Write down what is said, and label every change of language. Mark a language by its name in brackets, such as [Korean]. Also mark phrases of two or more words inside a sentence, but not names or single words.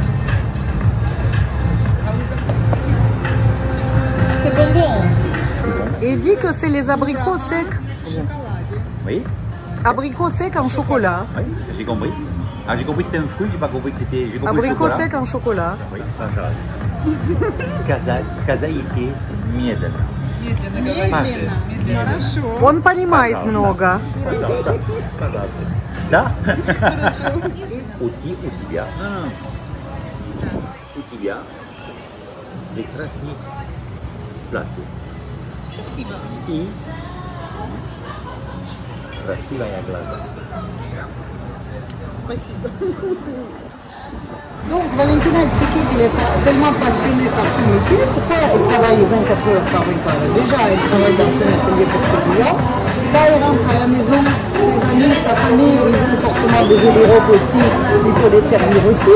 [French] C'est bonbon. Il dit que c'est les abricots secs. Oui. Abricots secs en chocolat. Oui, j'ai compris. Ah, j'ai compris que c'était un fruit, j'ai pas compris que c'était... Abricots secs en chocolat. Oui, [Russian] сказайте медленно. Он понимает много. Да? У тебя прекрасные платья. Спасибо. И красивые глаза. Спасибо. [French] Donc Valentina a expliqué qu'il est tellement passionné par son métier, pourquoi elle travaille 24 heures par 24 heures. Déjà, elle travaille dans son atelier pour ses clients. Quand elle rentre à la maison, ses amis, sa famille, ils vont forcément des jolis robes aussi, il faut les servir aussi.